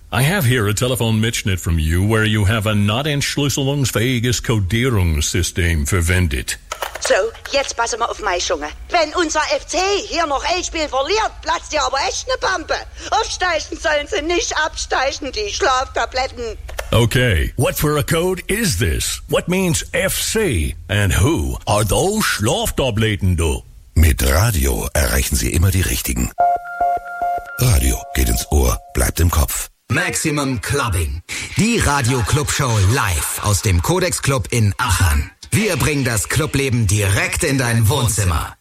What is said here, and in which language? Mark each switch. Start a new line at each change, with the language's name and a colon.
English: I have here a telephone Mitschnitt from you where you have a not
German: entschlüsselungsfähiges Codierungssystem verwendet. So, jetzt passen wir auf meine Schunge. Wenn unser FC hier noch ein Spiel verliert, platzt dir aber echt eine Pampe. Aufsteigen sollen sie nicht, absteigen die Schlaftabletten.
English: Okay, what for a code is this? What means FC? And who are those Schlaftabletten, du?
German: Mit Radio erreichen Sie immer die Richtigen. Radio geht ins Ohr, bleibt im Kopf. Maximum Clubbing. Die Radio-Club-Show live aus dem Codex-Club in Aachen. Wir bringen das Clubleben direkt in dein Wohnzimmer.